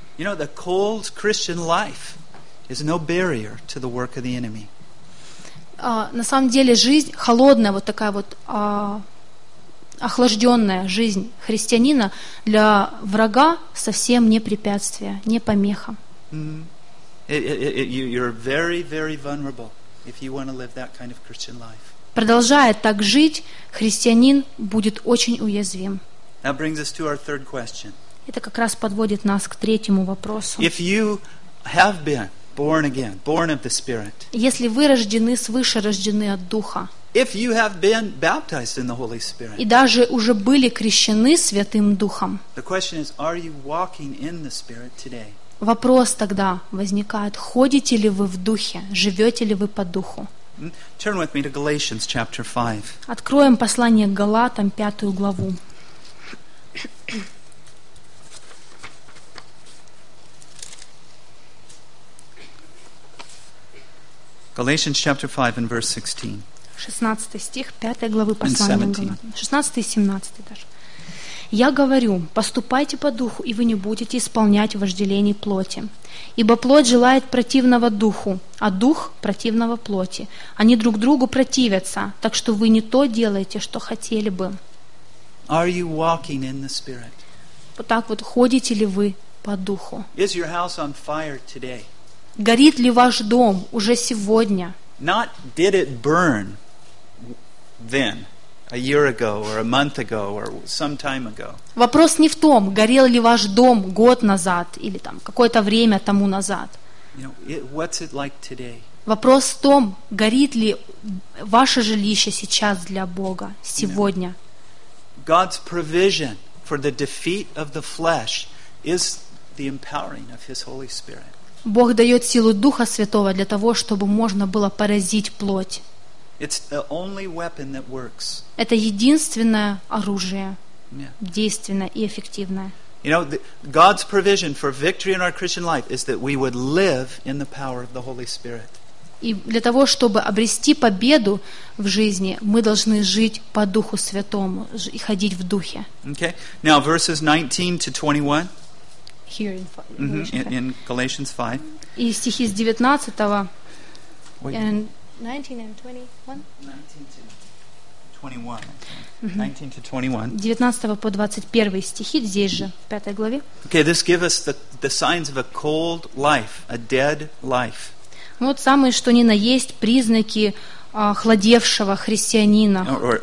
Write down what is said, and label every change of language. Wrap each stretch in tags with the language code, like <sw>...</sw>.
<en>You know, the cold Christian life is no barrier to the work of the enemy.</en> <ru>На самом деле, жизнь холодная, вот такая вот охлажденная жизнь христианина для врага совсем не препятствие, не помеха.</ru> <en>You're very, very vulnerable if you want to live that kind of Christian life.</en> <ru>Продолжая так жить, христианин будет очень уязвим.</ru> <en>That brings us to our third question.</en> <ru>Это как раз подводит нас к третьему вопросу.</ru> <en>If you have been born again, born of the Spirit,</en> <ru>если вы рождены свыше, рождены от Духа,</ru> <en>if you have been baptized in the Holy Spirit,</en> <ru>и даже уже были крещены Святым Духом,</ru> <en>the question is, are you walking in the Spirit today?</en> <ru>Вопрос тогда возникает: ходите ли вы в Духе, живете ли вы по Духу?</ru> <en>Turn with me to Galatians chapter 5.</en> <ru>Откроем послание к Галатам, пятую главу.</ru> <en>Galatians chapter 5 and verse 16.</en> <ru>16 стих, 5 главы послания Галатам. 16 и 17 даже. Я говорю, поступайте по духу, и вы не будете исполнять вожделений плоти. Ибо плоть желает противного духу, а дух противного плоти. Они друг другу противятся, так что вы не то делаете, что хотели бы.</ru> <en>Are you walking in the Spirit?</en> <ru>Вот так вот, ходите ли вы по духу?</ru> <en>Is your house on fire today?</en> <ru>Горит ли ваш дом уже сегодня?</ru> <en>Not did it burn then, a year ago, or a month ago, or some time ago.</en> <ru>Вопрос не в том, горел ли ваш дом год назад или там какое-то время тому назад.</ru> <en>You know, what's it like today?</en> <ru>Вопрос в том, горит ли ваше жилище сейчас для Бога сегодня.</ru> <en>God's provision for the defeat of the flesh is the empowering of His Holy Spirit.</en> <ru>Бог дает силу Духа Святого для того, чтобы можно было поразить плоть.</ru> <en>It's the only weapon that works.</en> <ru>Это единственное оружие, действенное и эффективное.</ru> <en>You know, God's provision for victory in our Christian life is that we would live in the power of the Holy Spirit.</en> <ru>И для того, чтобы обрести победу в жизни, мы должны жить по Духу Святому и ходить в Духе.</ru> <en>Okay. Now verses 19 to 21. Here in Galatians 5.</en> <ru>И стихи с 19-го. 19 по 21 стихи здесь же, в 5 главе.</ru> <en>Okay, this gives us the signs of a cold life, a dead life.</en> <ru>Вот самые что ни на есть признаки охладевшего христианина.</ru>